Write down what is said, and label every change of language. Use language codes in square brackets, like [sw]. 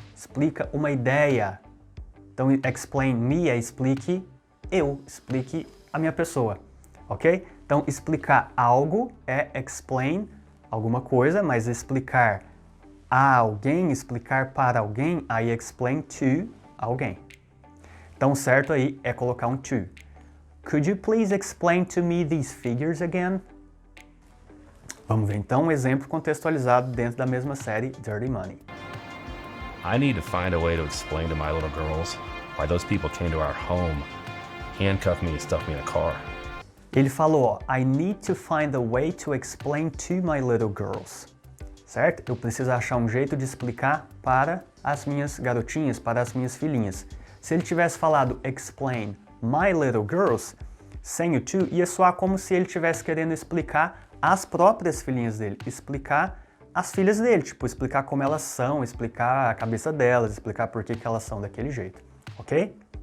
[pt] Explica uma ideia. Então, [en] explain me [pt] é explique eu, explique a minha pessoa, ok? Então, explicar algo é explain alguma coisa, mas explicar a alguém, explicar para alguém, aí [en] explain to [pt] alguém. Então, o certo aí é colocar um to. [en] Could you please explain to me these figures again? [pt] Vamos ver então um exemplo contextualizado dentro da mesma série Dirty Money. [en] I need to find a way to explain to my little girls why those people came to our home, handcuffed me and stuffed me in a car. [pt] Ele falou, ó, [en] I need to find a way to explain to my little girls. [pt] Certo? Eu preciso achar um jeito de explicar para as minhas garotinhas, para as minhas filhinhas. Se ele tivesse falado [en] explain my little girls, [pt] sem o to, ia soar como se ele estivesse querendo explicar as próprias filhinhas dele, explicar as filhas dele, tipo, explicar como elas são, explicar a cabeça delas, explicar por que elas são daquele jeito, ok?